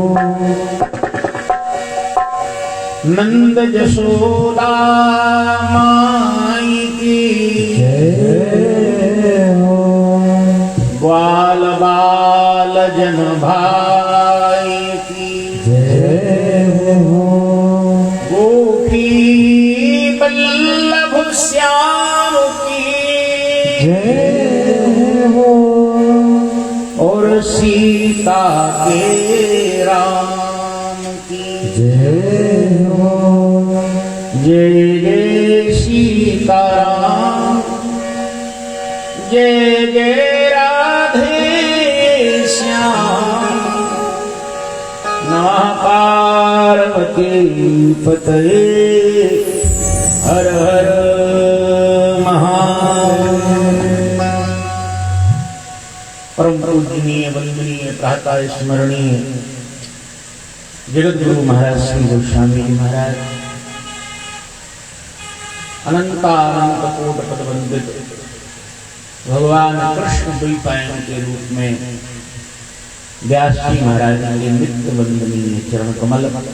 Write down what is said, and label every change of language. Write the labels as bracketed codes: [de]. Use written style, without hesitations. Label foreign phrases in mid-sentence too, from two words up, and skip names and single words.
[hi] नंद जशोदा माई की जय हो। ग्वाल बाल जन भाई की जय हो। गोपी बल्लभ श्याम की जय हो। और सीता के राम की जय हो। जय जय सीता राम जय जय राधे श्याम। [sa] नमः पार्वती पतये हर हर महादेव। [hi] परम पूजनीय वंदनीय प्रातः स्मरणीय जगत गुरु महाराज श्री गोस्वामी जी महाराज अनंतानंत कोट पद वंदित भगवान कृष्ण द्वैपायन के रूप में व्यास जी महाराज के नित्य वंदनीय चरण कमल